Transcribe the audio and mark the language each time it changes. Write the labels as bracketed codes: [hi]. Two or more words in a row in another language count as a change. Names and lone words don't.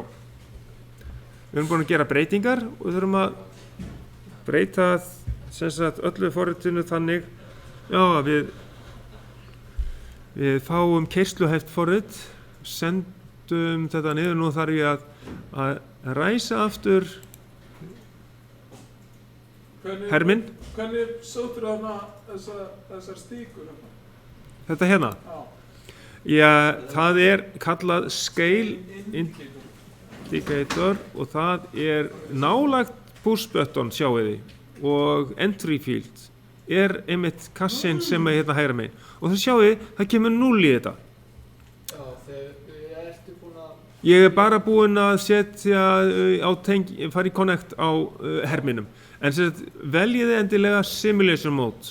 [is] Við erum búin að gera breytingar og við þurfum að breyta sem sagt öllu forritinu þannig, já, að við fáum keyrsluhæft forrit, sendum þetta niður, nú þarf ég að ræsa aftur herminn. Hvernig sóttur þarna þessar stíkur? Þetta hérna? Já, það er kallað [en] Scale Indicator [is] og það er nálægt [en] push button, [is] sjáu þið, og [en] entry field [is] er einmitt kassin sem er hérna hægra megin. Og það sjáu þið, það kemur 0 í þetta. Já, þegar ertu búin að... Ég er bara búinn að setja fara í connect á herminum. En veljiði endilega [en] simulation mode.